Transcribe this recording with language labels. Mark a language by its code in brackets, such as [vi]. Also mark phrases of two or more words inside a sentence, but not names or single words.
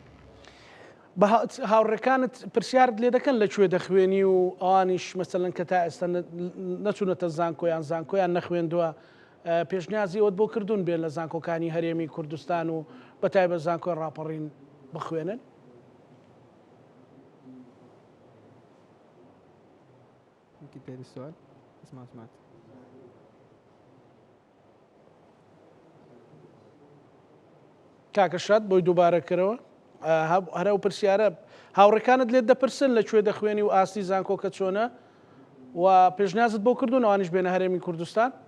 [ckb] هاوڕێکانت پرسیارت لێ دەکەن لەکوێ دەخوێنی و ئەوانیش مەسەلەن کە تا ئێستا نەچوونەتە زانکۆیان نەخوێندووە پێشنیازی ئەوت بۆ کردوون بێن لە زانکۆکانی هەرێمی کوردستان و بەتایبەت زانکۆی ڕاپەڕین بخوێنن؟ [ar] ممكن تعيد السؤال؟ بس ما سمعت. [ckb] کاکە شاد بۆی دووبارەکەرەوە هەرە و پرسیارە هاوڕێکانت لێت دەپرسن لەکوێ دەخوێنی و ئاستی زانکۆکە چۆنە و پێشنیازت بۆ کردوون ئەوانیش بێنە هەرێمی کوردستان؟